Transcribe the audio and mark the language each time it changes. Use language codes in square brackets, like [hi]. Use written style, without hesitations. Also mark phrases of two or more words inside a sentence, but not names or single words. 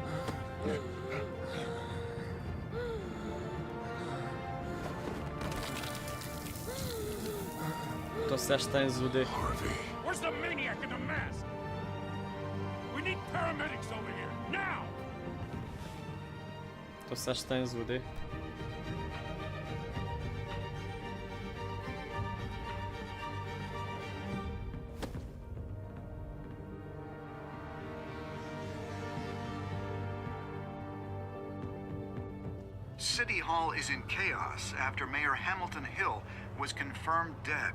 [bg] To сега ще стане злодей. [en] Where's the maniac in the mask? We need paramedics over here, now! [bg] То сега ще стане злодей. [en] City Hall is in chaos after Mayor Hamilton Hill was confirmed dead.